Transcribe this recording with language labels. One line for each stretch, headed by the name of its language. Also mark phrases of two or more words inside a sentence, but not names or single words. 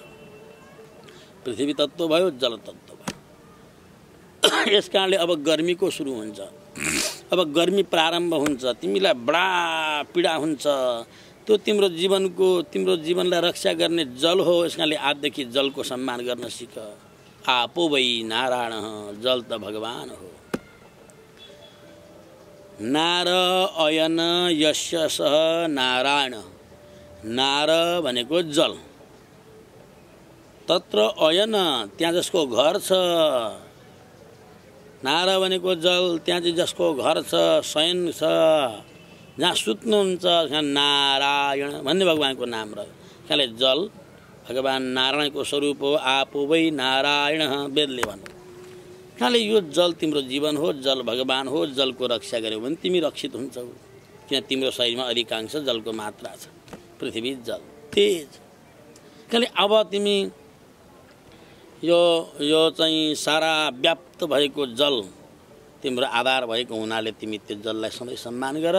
Nepali: पृथ्वी तत्त्व भयो, जल तत्त्व भयो। यस कारणले अब गर्मीको सुरु हुन्छ। अब गर्मी प्रारम्भ हुन्छ। तिमीलाई बडा पीडा हुन्छ। त्यो तिम्रो जीवनलाई रक्षा गर्ने जल हो। यस कारणले आजदेखि जलको सम्मान गर्न सिक।
Sanskrit: आपो वै नारायण,
Nepali: जल त भगवान हो।
Sanskrit: नार अयन यस्य सह नारायण।
Nepali: नार भनेको जल।
Sanskrit: तत्र अयन,
Nepali: त्यहाँ जसको घर छ। नार भनेको जल, त्यहाँ चाहिँ जसको घर छ, शयन छ, जहाँ सुत्नुहुन्छ, त्यहाँ नारायण भन्ने भगवानको नाम रह्यो। त्यसले जल भगवान नारायणको स्वरूप हो।
Sanskrit: आपो वै नारायण,
Nepali: वेदले भन्नु। त्यसले यो जल तिम्रो जीवन हो, जल भगवान हो। जलको रक्षा गर्यौ भने तिमी रक्षित हुन्छौ। किन तिम्रो शरीरमा अधिकांश जलको मात्रा छ। पृथ्वी जल तेज। त्यसले अब तिमी यो चाहिँ सारा व्याप्त भएको जल तिम्रो आधार भएको हुनाले तिमी त्यो जललाई सधैँ सम्मान गर।